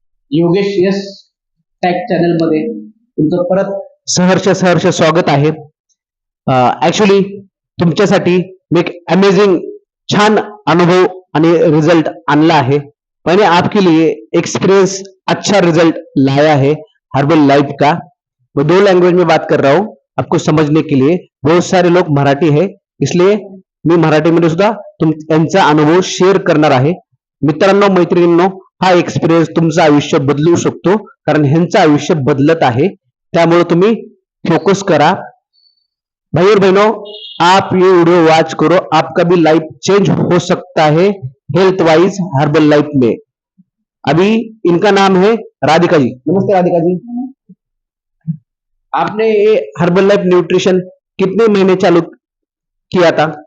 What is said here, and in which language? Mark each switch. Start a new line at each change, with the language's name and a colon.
Marathi: Yogesh yes tag channel मध्ये तुमचं परत सहर्ष स्वागत आहे. ऍक्च्युली तुमच्यासाठी मी एक अमेजिंग छान अनुभव आणि रिजल्ट आणला
Hindi: है. मैंने आपके लिए एक्सपीरियंस अच्छा रिजल्ट लाया है हर्बल लाइफ का. मैं दो लैंग्वेज में बात कर रहा हूँ आपको समझने के लिए. बहुत सारे लोग मराठी है, इसलिए
Marathi: मी मराठीमध्ये सुद्धा त्यांचा अनुभव शेअर करणार आहे. मित्रांनो मैत्रिणींनो, हा एक्सपिरियन्स तुमचं आयुष्य बदलू शकतो, कारण ह्यांचं आयुष्य बदलत आहे. त्यामुळे तुम्ही फोकस करा.
Hindi: भाई और बहनों, आप ये वीडियो वॉच करो, आपका भी लाइफ चेंज हो सकता है हेल्थ वाइज हर्बल लाइफ में. अभी इनका नाम है राधिका जी. नमस्ते राधिका जी. आपने ये हर्बल लाइफ न्यूट्रिशन कितने महीने चालू किया था?